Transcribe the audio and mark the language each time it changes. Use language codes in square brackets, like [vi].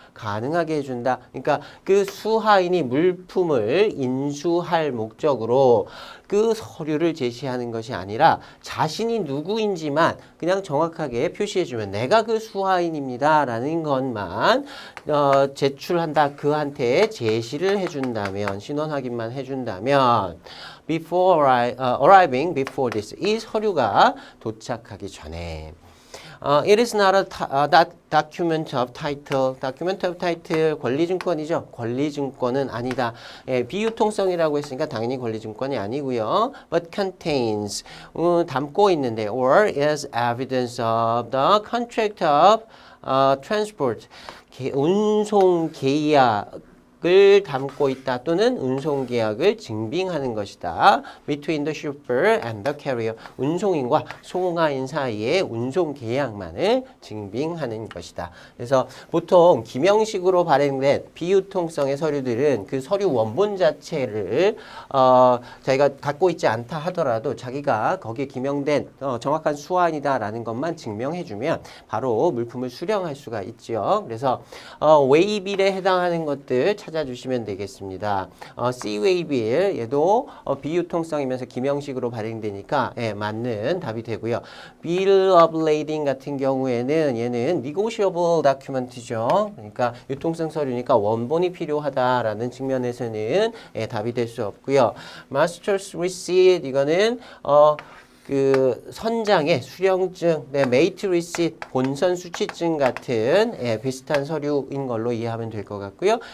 [ko] 가능하게 해준다. 그러니까 그 수하인이 물품을 인수할 목적으로 그 서류를 제시하는 것이 아니라 자신이 누구인지만 그냥 정확하게 표시해주면 내가 그 수하인입니다 라는 것만 제출한다. 그한테 제시를 해준다면, 신원 확인만 해준다면 [en] before arriving before this, [ko] 이 서류가 도착하기 전에 [en] it is not a document of title. [ko] document of title 권리증권이죠. 권리증권은 아니다. 예, 비유통성이라고 했으니까 당연히 권리증권이 아니고요. [en] but contains [ko] 담고 있는데 [en] or is evidence of the contract of transport. [ko] 운송 계약을 담고 있다 또는 운송 계약을 증빙하는 것이다. [en] Between the shipper and the carrier. [ko] 운송인과 송화인 사이의 운송 계약만을 증빙하는 것이다. 그래서 보통 기명식으로 발행된 비유통성의 서류들은 그 서류 원본 자체를 자기가 갖고 있지 않다 하더라도 자기가 거기에 기명된 정확한 수화인이다라는 것만 증명해주면 바로 물품을 수령할 수가 있죠. 그래서 웨이빌에 해당하는 것들 찾아주시면 되겠습니다. C-웨이빌 얘도 비유통성이면서 기명식으로 발행되니까 예, 맞는 답이 되고요. Bill of Lading 같은 경우에는 얘는 negotiable document죠. 그러니까 유통성 서류니까 원본이 필요하다라는 측면에서는 예, 답이 될 수 없고요. Master's Receipt 이거는 그 선장의 수령증, 네, 메이트 리시트, 본선 수취증 같은 예, 비슷한 서류인 걸로 이해하면 될 것 같고요.